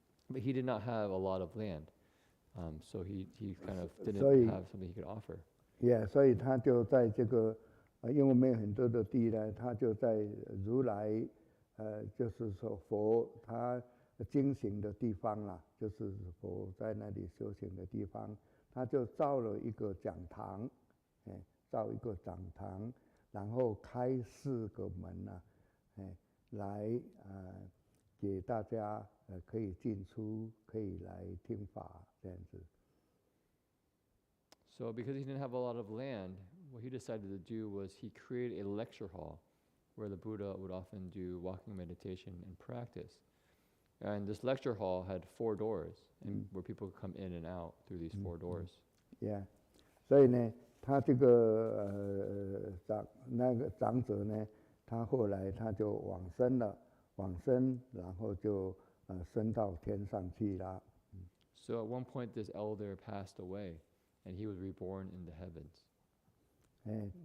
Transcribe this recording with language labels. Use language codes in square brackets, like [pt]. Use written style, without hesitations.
[en] But he did not have a lot of land, so he kind of didn't have something he could offer. [zh] Yeah, 所以他就在这个因为没有很多的地呢，他就在如来就是说佛他经行的地方啦，就是佛在那里修行的地方，他就造了一个讲堂，造一个讲堂，然后开4个门啊，来给大家可以进出，可以来听法这样子。 [en] So because he didn't have a lot of land, what he decided to do was he created a lecture hall where the Buddha would often do walking meditation and practice. And this lecture hall had 4 doors, and where people could come in and out through these 4 doors. [zh] Yeah, 所以呢，他这个那个长者呢，他后来他就往生了，然后就升到天上去了。 [en] So at one point, this elder passed away, and he was reborn in the heavens.